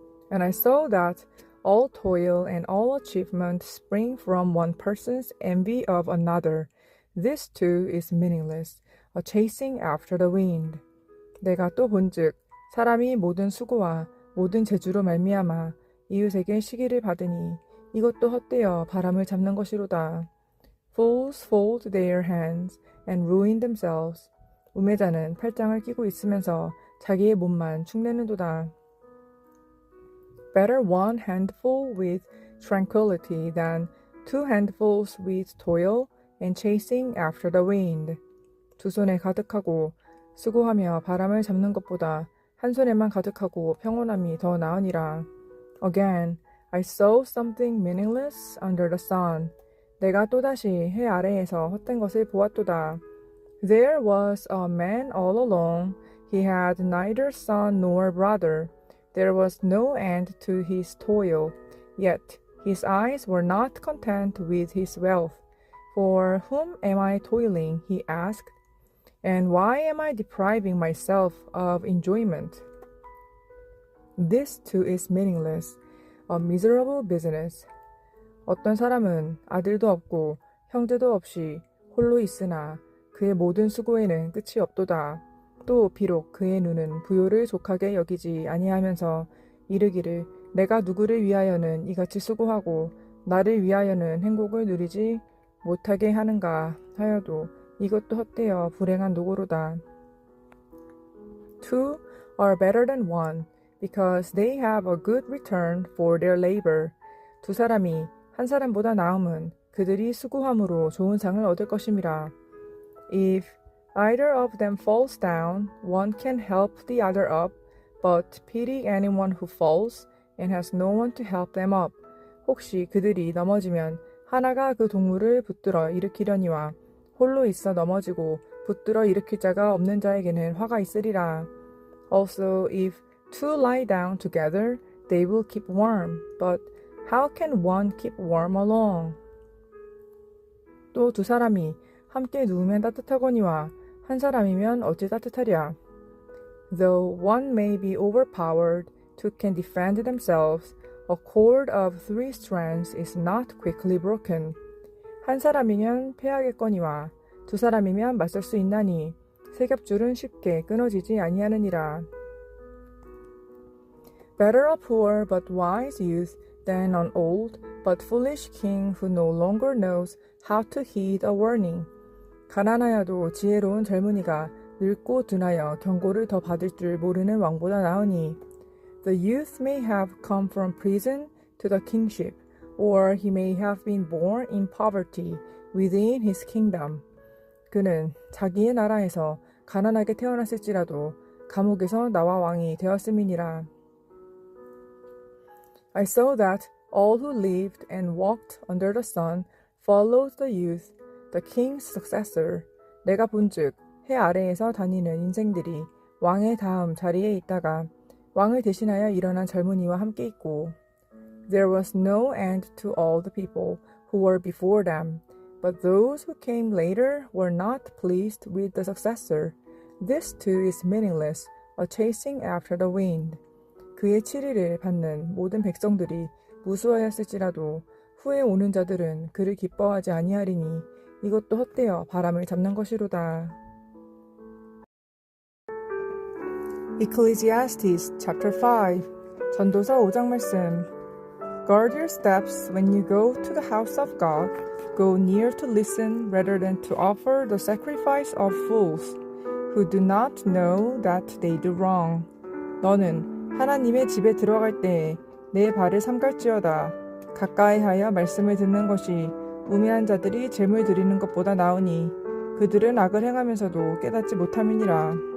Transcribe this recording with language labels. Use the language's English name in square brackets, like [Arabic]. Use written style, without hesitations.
[English] And I saw that all toil and all achievement spring from one person's envy of another. This too is meaningless, a chasing after the wind. [Korean] 내가 또 본즉 사람이 모든 수고와 모든 재주로 말미암아 이웃에게 시기를 받으니 이것도 헛되어 바람을 잡는 것이로다. [English] Fools fold their hands and ruin themselves. [Korean] 우매자는 팔짱을 끼고 있으면서 자기의 몸만 축내는도다. [English] Better one handful with tranquility than two handfuls with toil and chasing after the wind. [Korean] 두 손에 가득하고 수고하며 바람을 잡는 것보다 한 손에만 가득하고 평온함이 더 나으니라. [English] Again, I saw something meaningless under the sun. [Korean] 내가 또다시 해 아래에서 헛된 것을 보았도다. [English] There was a man all alone. He had neither son nor brother. There was no end to his toil. Yet his eyes were not content with his wealth. For whom am I toiling? He asked. And why am I depriving myself of enjoyment? This too is meaningless, a miserable business. [Korean] 어떤 사람은 아들도 없고 형제도 없이 홀로 있으나 그의 모든 수고에는 끝이 없도다. 또 비록 그의 눈은 부요를 족하게 여기지 아니하면서 이르기를 내가 누구를 위하여는 이같이 수고하고 나를 위하여는 행복을 누리지 못하게 하는가 하여도 이것도 헛되어 불행한 노고로다. [English] Two are better than one because they have a good return for their labor. [Korean] 두 사람이 한 사람보다 나음은 그들이 수고함으로 좋은 상을 얻을 것임이라. [English] If either of them falls down, one can help the other up, but pity anyone who falls and has no one to help them up. [Korean] 혹시 그들이 넘어지면 하나가 그 동물을 붙들어 일으키려니와 홀로 있어 넘어지고 붙들어 일으킬 자가 없는 자에게는 화가 있으리라. [English] Also, if two lie down together, they will keep warm, but how can one keep warm alone? [Korean] 또 두 사람이 함께 누우면 따뜻하거니와 한 사람이면 어찌 따뜻하랴. [English] Though one may be overpowered, two can defend themselves. A cord of three strands is not quickly broken. [Korean] 한 사람이면 패하겠거니와 두 사람이면 맞설 수 있나니 세 겹줄은 쉽게 끊어지지 아니하느니라. [English] Better a poor but wise youth than an old but foolish king who no longer knows how to heed a warning. [Korean] 가난하여도 지혜로운 젊은이가 늙고 둔하여 경고를 더 받을 줄 모르는 왕보다 나으니. [English] The youth may have come from prison to the kingship, or he may have been born in poverty within his kingdom. [Korean] 그는 자기의 나라에서 가난하게 태어났을지라도 감옥에서 나와 왕이 되었음이니라. [English] I saw that all who lived and walked under the sun followed the youth, the king's successor. [Korean] 내가 본즉 해 아래에서 다니는 인생들이 왕의 다음 자리에 있다가 왕을 대신하여 일어난 젊은이와 함께 있고. [English] There was no end to all the people who were before them, but those who came later were not pleased with the successor. This too is meaningless, a chasing after the wind. [Korean] 그의 치리를 받는 모든 백성들이 무수하였을지라도 후에 오는 자들은 그를 기뻐하지 아니하리니 이것도 헛되어 바람을 잡는 것이로다. [English] Ecclesiastes chapter 5 [Korean] 전도서 5장 말씀. [English] Guard your steps when you go to the house of God. Go near to listen rather than to offer the sacrifice of fools who do not know that they do wrong. [Korean] 너는 하나님의 집에 들어갈 때에 내 발을 삼갈지어다. 가까이하여 말씀을 듣는 것이 우매한 자들이 제물 드리는 것보다 나으니 그들은 악을 행하면서도 깨닫지 못함이니라.